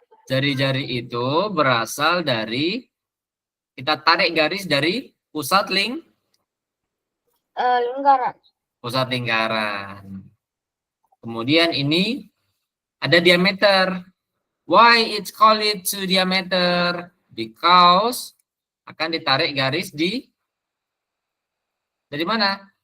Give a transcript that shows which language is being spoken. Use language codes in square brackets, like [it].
[id] Jari-jari itu berasal dari, kita tarik garis dari pusat lingkaran. Pusat lingkaran. Kemudian ini ada diameter. [en] Why it's called it to diameter? [id] Because akan ditarik garis dari mana?